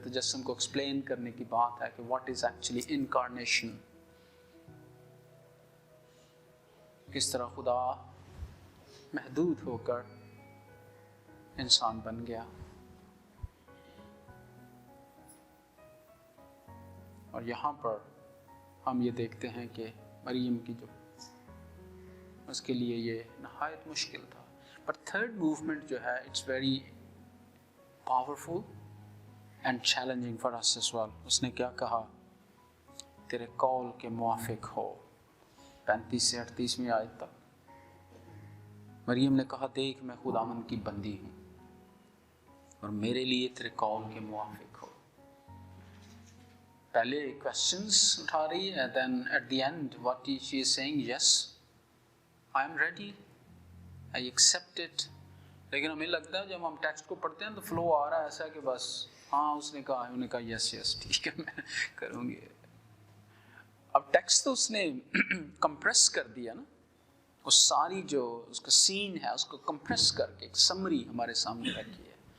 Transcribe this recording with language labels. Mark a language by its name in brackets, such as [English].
[Urdu] تجسم کو ایکسپلین کرنے کی بات ہے کہ [English] what is actually incarnation, [Urdu] کس طرح خدا محدود ہو کر انسان بن گیا. اور یہاں پر ہم یہ دیکھتے ہیں کہ مریم کی جو اس کے لیے یہ نہایت مشکل تھا. [English] But third movement [Urdu] جو ہے [English] it's very powerful and challenging for us as well. [Urdu] اس نے کیا کہا؟ تیرے قول کے موافق ہو. 35 سے 38ویں آیت تک مریم نے کہا دیکھ میں خداوند کی بندی ہوں اور میرے لیے تیرے قول کے موافق ہو. پہلے questions اٹھا رہی ہے, [English] then at the end what she is saying, yes, I am ready, I accept it. [Urdu] لیکن ہمیں لگتا ہے جب ہم ٹیکسٹ کو پڑھتے ہیں تو فلو آ رہا ہے ایسا کہ بس ہاں اس نے کہا, انہوں نے کہا یس یس ٹھیک ہے میں کروں گی. اب ٹیکسٹ تو اس نے کمپریس کر دیا نا, اس ساری جو اس کا سین ہے اس کو کمپریس کر کے ایک سمری ہمارے سامنے رکھی ہے.